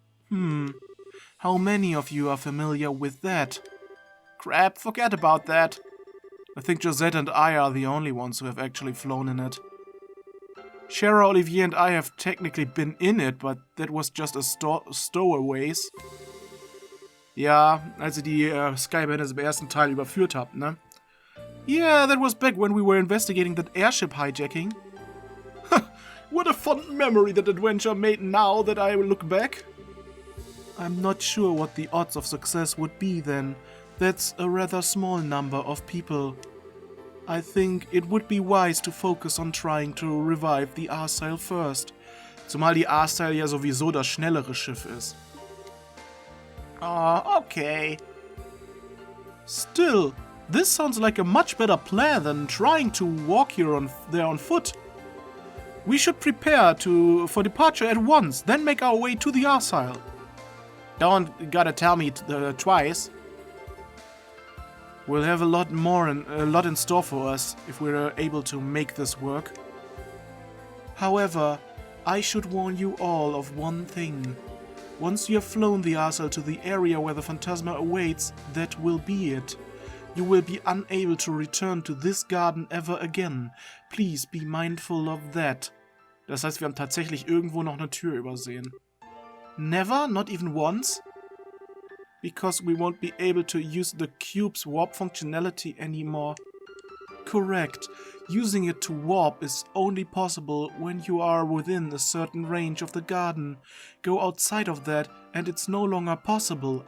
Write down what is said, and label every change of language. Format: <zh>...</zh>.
<en>How many of you are familiar with that? Crap, forget about that. I think Josette and I are the only ones who have actually flown in it. Shara, Olivier and I have technically been in it, but that was just a stowaways.</en> <de>Ja, als ihr die Skybenders im ersten Teil überführt habt, ne?</de> <en>Yeah, that was back when we were investigating that airship hijacking. What a fond memory that adventure made now that I look back. I'm not sure what the odds of success would be then. That's a rather small number of people. I think it would be wise to focus on trying to revive the Arsail first.</en> <de>Zumal die Arsail ja sowieso das schnellere Schiff ist.</de> <en>Oh, okay. Still, this sounds like a much better plan than trying to walk there on foot. We should prepare for departure at once, then make our way to the Arsail. Don't gotta tell me twice. We'll have a lot in store for us if we're able to make this work. However, I should warn you all of one thing. Once you have flown the Arsail to the area where the Phantasma awaits, that will be it. You will be unable to return to this garden ever again. Please be mindful of that.</en> <de>Das heißt, wir haben tatsächlich irgendwo noch eine Tür übersehen.</de> <en>Never? Not even once? Because we won't be able to use the cube's warp functionality anymore. Correct. Using it to warp is only possible when you are within a certain range of the garden. Go outside of that and it's no longer possible.</en>